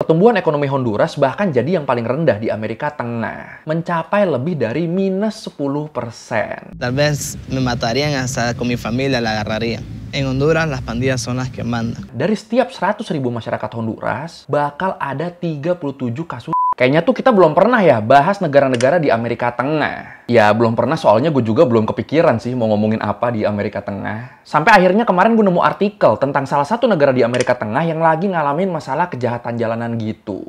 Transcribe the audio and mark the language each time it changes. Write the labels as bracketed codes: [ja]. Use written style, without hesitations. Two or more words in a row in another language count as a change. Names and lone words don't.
[id] Pertumbuhan ekonomi Honduras bahkan jadi yang paling rendah di Amerika Tengah, mencapai lebih dari minus 10%. [es] Tal vez me matarían hasta con mi familia la agarrarían. En Honduras las pandillas son las que mandan. [id] Dari setiap 100.000 masyarakat Honduras, bakal ada 37 kasus. Kayaknya tuh kita belum pernah ya bahas negara-negara di Amerika Tengah. Ya belum pernah, soalnya gue juga belum kepikiran sih mau ngomongin apa di Amerika Tengah. Sampai akhirnya kemarin gue nemu artikel tentang salah satu negara di Amerika Tengah yang lagi ngalamin masalah kejahatan jalanan gitu.